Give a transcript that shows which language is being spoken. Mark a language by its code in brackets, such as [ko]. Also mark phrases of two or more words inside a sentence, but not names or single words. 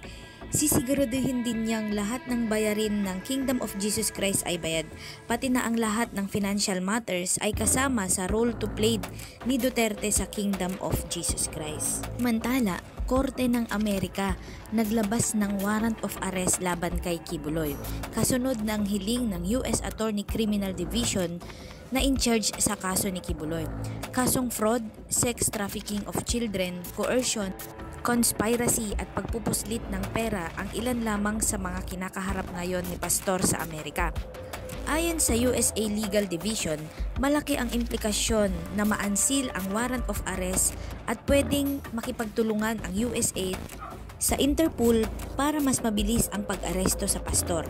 [tl] Sisiguraduhin din niyang lahat ng bayarin ng Kingdom of Jesus Christ ay bayad, pati na ang lahat ng [en] financial matters [tl] ay kasama sa [en] role to play [tl] ni Duterte sa Kingdom of Jesus Christ. Mantala, Korte ng Amerika naglabas ng [en] warrant of arrest [tl] laban kay Kibuloy, kasunod ng hiling ng US Attorney Criminal Division na [en] in charge [tl] sa kaso ni Kibuloy. Kasong [en] fraud, sex trafficking of children, coercion, conspiracy [tl] at pagpupuslit ng pera ang ilan lamang sa mga kinakaharap ngayon ni Pastor sa Amerika. Ayon sa USA Legal Division, malaki ang implikasyon na ma-unseal ang [en] warrant of arrest [tl] at pwedeng makipagtulungan ang USA sa Interpol para mas mabilis ang pag-aresto sa pastor.